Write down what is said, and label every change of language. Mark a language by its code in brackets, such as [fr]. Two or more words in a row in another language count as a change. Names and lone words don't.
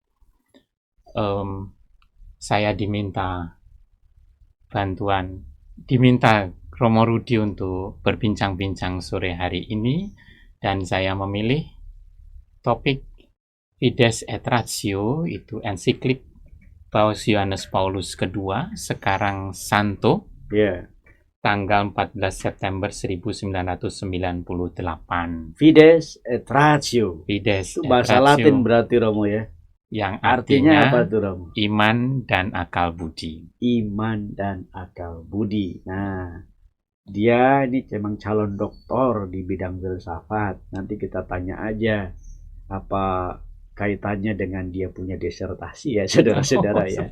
[id] Saya diminta Romo Rudi untuk berbincang-bincang sore hari ini, dan saya memilih topik Fides et Ratio, itu ensiklik Paus Yohanes Paulus II, sekarang Santo, tanggal 14 September 1998. Fides et Ratio. Fides Itu et bahasa Ratio, Latin berarti, Romo ya. yang Artinya artinya apa tuh, Romo? iman dan akal budi. Iman dan akal budi. Nah, dia ini memang calon doktor di bidang filsafat. Nanti kita tanya aja apa kaitannya dengan dia punya disertasi ya, saudara-saudara ya.